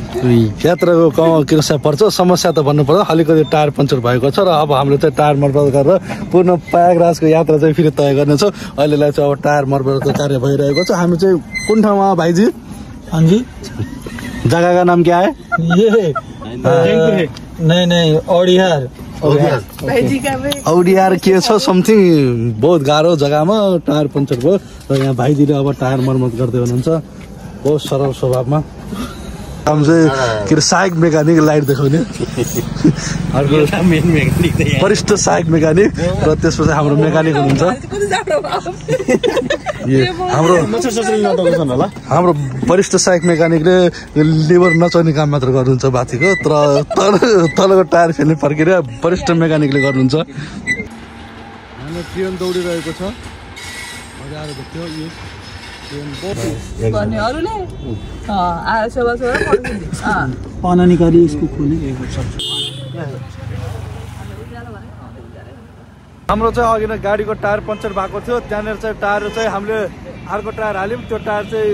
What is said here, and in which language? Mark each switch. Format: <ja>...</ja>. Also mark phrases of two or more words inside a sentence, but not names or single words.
<ne>यात्राको समस्या पर्छ समस्या त भन्नु पर्छ अलिकति टायर पङ्चर भएको छ र अब हामीले चाहिँ टायर मर्मत गरेर पूर्ण प्रयागराजको यात्रा चाहिँ फेरि तय गर्नेछौँ अहिलेलाई चाहिँ अब टायर मर्मतको कार्य भइरहेको छ हामी चाहिँ कुन ठाउँमा भाइजी</ne> <hi>हांजी जगह का नाम क्या है ये नहीं औडियार</hi> <ne>औडियार के छ समथिङ बहुत गाह्रो जग्गामा टायर पङ्चर भयो र यहाँ भाइजीले अब टायर मर्मत गर्दै हुनुहुन्छ बहुत सरल स्वभावमा हम चाहिँ के अरे सहायक मेकानिक लाइट देखाउने अर्को वरिष्ठ सहायक मेकानिक र त्यसपछि हाम्रो मेकानिक हुनुहुन्छ हाम्रो वरिष्ठ सहायक मेकानिकले लिभर नचल्ने काम मात्र गर्नुहुन्छ बाथीको तर तलको टायर फेर्ने प्रक्रिया वरिष्ठ मेकानिकले गर्नुहुन्छ हाम्रो ट्रेन दौडिरहेको छ मजाले देख्यो यो</ne> <hi>पाना निकाली इसको खोले</hi> <ne>हाम्रो चाहिँ अघि नै गाडीको टायर पङ्चर भएको थियो त्यहाँनिर चाहिँ टायर चाहिँ हामीले अर्को टायर हाल्यौँ त्यो टायर चाहिँ</ne>